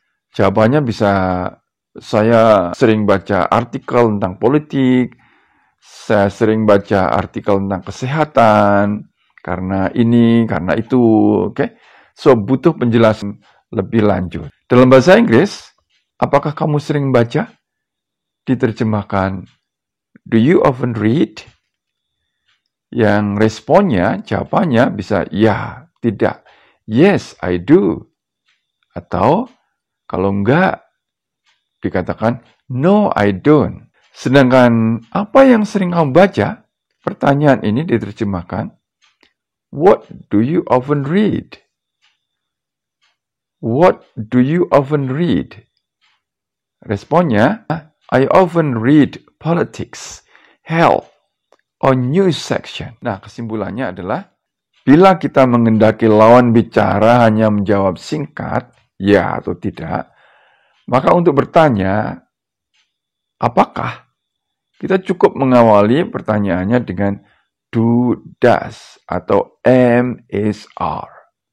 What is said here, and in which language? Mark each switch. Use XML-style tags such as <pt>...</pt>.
<id>Jawabannya bisa, saya sering baca artikel tentang politik, saya sering baca artikel tentang kesehatan, karena ini, karena itu, oke? So, butuh penjelasan lebih lanjut. Dalam bahasa Inggris, apakah kamu sering baca?</id> <en>Diterjemahkan, do you often read?</en> <id>Yang responnya, jawabannya bisa ya, tidak.</id> <en>Yes, I do.</en> <id>Atau, kalau enggak, dikatakan,</id> <en>no, I don't.</en> <id>Sedangkan, apa yang sering kamu baca? Pertanyaan ini diterjemahkan,</id> <en>what do you often read? What do you often read? Responnya, I often read politics, health, or news section.</en> <id>Nah, kesimpulannya adalah, bila kita mengendaki lawan bicara hanya menjawab singkat, ya atau tidak, maka untuk bertanya, apakah, kita cukup mengawali pertanyaannya dengan do, does, atau am, is, are.</id>